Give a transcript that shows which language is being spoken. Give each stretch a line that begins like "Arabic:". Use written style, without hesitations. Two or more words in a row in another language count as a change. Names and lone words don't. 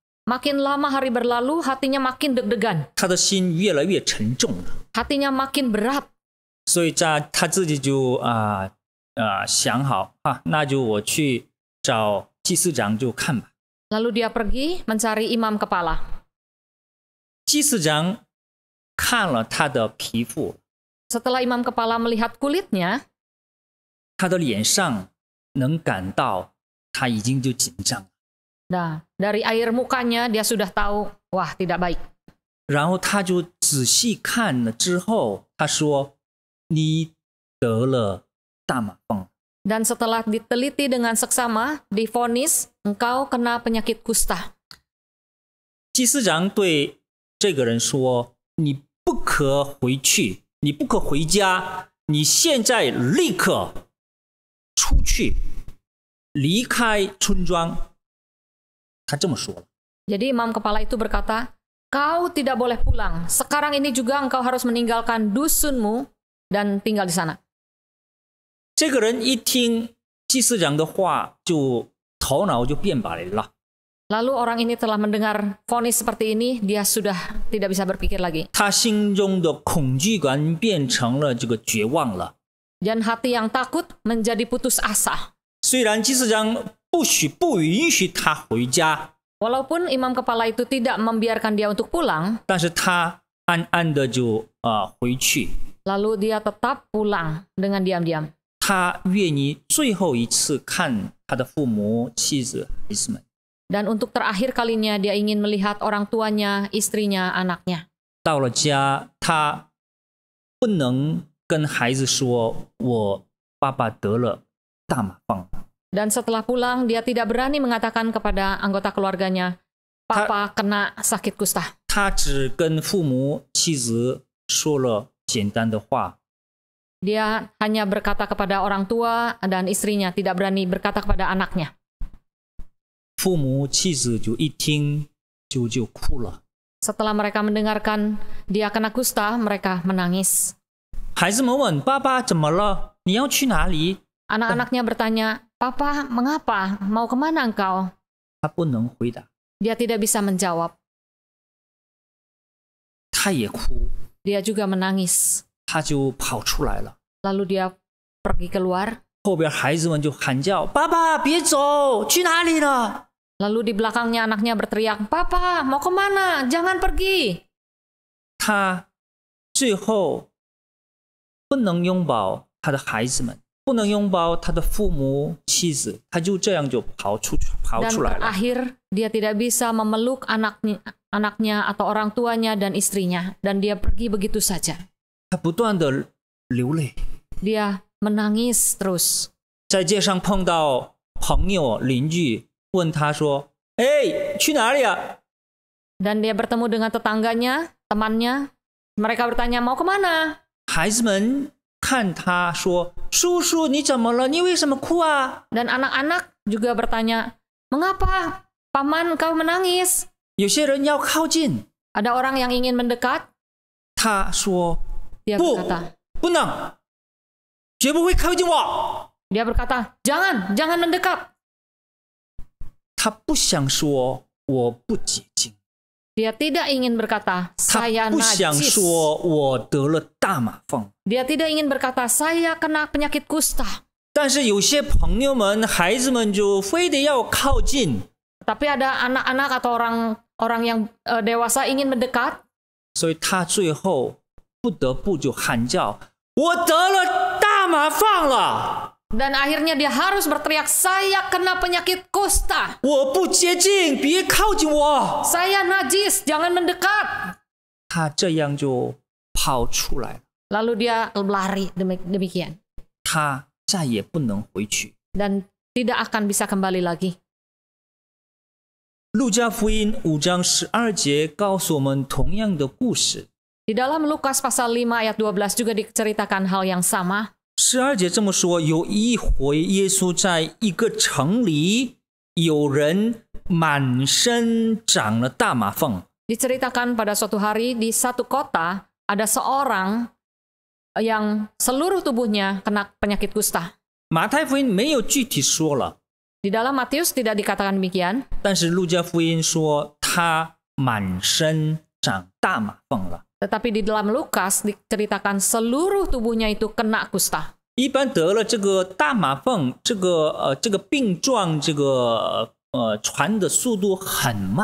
Indonesian: Makin lama hari berlalu, hatinya makin deg-degan,
Chinese: 他的心越来越沉重了。
Indonesian: hatinya makin berat.
Chinese: 所以他自己就想好啊，那就我去找祭司长就看吧。
Indonesian: Lalu dia pergi mencari imam kepala.
Chinese: 祭司长看了他的皮肤，
Indonesian: Setelah imam kepala melihat kulitnya,
Chinese: 他的脸上能感到他已经就紧张，
Indonesian: nah, dari air mukanya dia sudah tahu, wah tidak baik.
Chinese: 然后他就仔细看了之后，他说：“你得了大麻风。”
Indonesian: Dan setelah diteliti dengan seksama, divonis engkau kena penyakit kusta.
Chinese: 祭司长对这个人说：“你不可回去，你不可回家，你现在立刻出去，离开村庄。” 他这么说了。
Indonesian: Jadi imam kepala itu berkata, kau tidak boleh pulang. Sekarang ini juga engkau harus meninggalkan dusunmu dan tinggal di sana.
Chinese: 这个人一听祭司长的话，就头脑就变白了。
Indonesian: Lalu orang ini telah mendengar vonis seperti ini, dia sudah tidak bisa berpikir lagi.
Chinese: 他心中的恐惧感变成了这个绝望了。
Indonesian: Dan hati yang takut menjadi putus asa.
Chinese: 虽然祭司长不允许他回家，
Indonesian: Walaupun imam kepala itu tidak membiarkan dia untuk pulang,
Chinese: 但是他暗暗的就回去。
Indonesian: lalu dia tetap pulang dengan diam-diam.
Chinese: 他愿意最后一次看他的父母、妻子、孩子们。
Indonesian: Dan untuk terakhir kalinya dia ingin melihat orang tuanya, istrinya, anaknya.
Chinese: 到了家，他不能跟孩子说：“我爸爸得了大麻风。”
Indonesian: Dan setelah pulang, dia tidak berani mengatakan kepada anggota keluarganya, Papa kena sakit kusta.
Chinese: 他只跟父母、妻子说了简单的话。
Indonesian: Dia hanya berkata kepada orang tua dan istrinya, tidak berani berkata kepada anaknya.
Chinese: 父母、妻子就一听就哭了。
Indonesian: Setelah mereka mendengarkan dia kena kusta, mereka menangis.
Chinese: 孩子们问：“爸爸怎么了？你要去哪里？”
Indonesian: Anak-anaknya bertanya, Papa, mengapa? Mau kemana engkau?
Chinese: 他不能回答，
Indonesian: Dia tidak bisa menjawab.
Chinese: 他也哭，
Indonesian: Dia juga menangis.
Chinese: 他就跑出来了。
Indonesian: Lalu dia pergi keluar.
Chinese: 后边孩子们就喊叫：“爸爸，别走，去哪里了？”
Indonesian: Lalu di belakangnya anaknya berteriak, Papa, mau kemana? Jangan pergi.
Chinese: 他最后不能拥抱他的孩子们，不能拥抱他的父母、妻子，他就这样就跑出 Dan 来了。
Indonesian: terakhir dia tidak bisa memeluk anaknya atau orang tuanya dan istrinya. Dan dia pergi begitu saja.
Chinese: 他不断的流泪，
Indonesian: Dia menangis terus.
Chinese: 在街上碰到朋友、邻居，问他说：“哎，去哪里啊？”
Indonesian: Dan dia bertemu dengan tetangganya, temannya. Mereka bertanya, mau kemana?
Chinese: 孩子们看他说：“叔叔，你怎么了？你为什么哭啊？”
Indonesian: Dan anak-anak juga bertanya, mengapa paman kau menangis?
Chinese: 有些人要靠近，
Indonesian: Ada orang yang ingin mendekat.
Chinese: 他说 Dia 不
Indonesian: berkata,
Chinese: 不能，绝不会靠近我。
Indonesian: dia berkata, jangan mendekat.
Chinese: 他不想说我不洁净，
Indonesian: Dia tidak ingin berkata,
Chinese: 他 saya 不想 najis. 说我得了大麻风。
Indonesian: Dia tidak ingin berkata, saya kena penyakit kusta.
Chinese: 但是有些朋友们、孩子们就非得要靠近，
Indonesian: Tapi ada anak-anak atau orang yang dewasa ingin mendekat.
Chinese: 所以他最后不得不就喊叫：“我得了大麻风了！
Indonesian: Dan akhirnya dia harus berteriak, saya kena penyakit kusta.
Chinese: 我不洁净，别靠近我！”
Indonesian: Saya najis, jangan mendekat.
Chinese: 他这样就跑出来了，
Indonesian: Lalu dia lari demikian.
Chinese: 他再也不能回去。
Indonesian: Dan tidak akan bisa kembali lagi.
Chinese: 路加福音5章12节告诉我们同样的故事。
Indonesian: Di dalam Lukas pasal 5 ayat 12 juga diceritakan hal yang sama.
Chinese: 12 节这么说：有一回，耶稣在一个城里，有人满身长了大麻风。
Indonesian: Diceritakan pada suatu hari di satu kota ada seorang yang seluruh tubuhnya kena penyakit kusta.
Chinese: 马太福音没有具体说了，
Indonesian: Di dalam Matius tidak dikatakan demikian,
Chinese: 但是路加福音说他满身长大麻风了。
Indonesian: tetapi di dalam Lukas diceritakan seluruh tubuhnya itu kena kusta.
Chinese: 一般得了这个大麻风，这个病状，传的速度很慢，